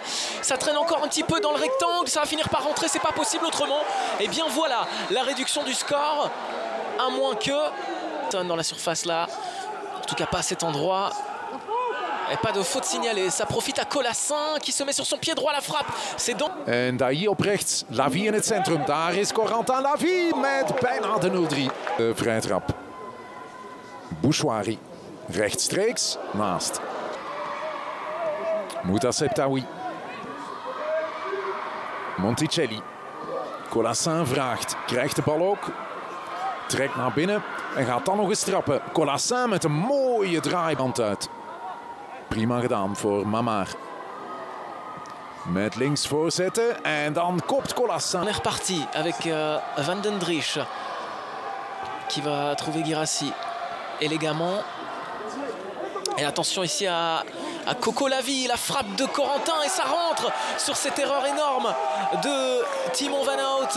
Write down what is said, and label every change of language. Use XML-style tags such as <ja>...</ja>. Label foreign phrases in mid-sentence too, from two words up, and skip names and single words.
<fr>Ça traîne encore un petit peu dans le rectangle, ça va finir par rentrer, c'est pas possible autrement. Et bien voilà, la réduction du score, à moins que dans la surface là, en tout cas pas à cet endroit. Et pas de faute signalée, ça profite à Colassin qui se met sur son pied droit, la frappe. C'est donc...</fr> <nl>En Dailly op rechts, Lavie in het centrum. Daar is Corentin Lavie met bijna de 0-3. De vrije trap. Bouchouari. Rechtstreeks naast. Mouta Septaoui. Monticelli. Colassin vraagt. Krijgt de bal ook. Trekt naar binnen. En gaat dan nog eens trappen. Colassin met een mooie draaiband uit. Prima gedaan voor Mamar. Met links voorzetten. En dan kopt Colassin.</nl> <fr>On est reparti avec Van den Driesch. Qui va trouver Guirassi élégamment. Et attention ici à Coco Lavie, la frappe de Corentin et ça rentre sur cette erreur énorme de Timon Van Hout.</fr>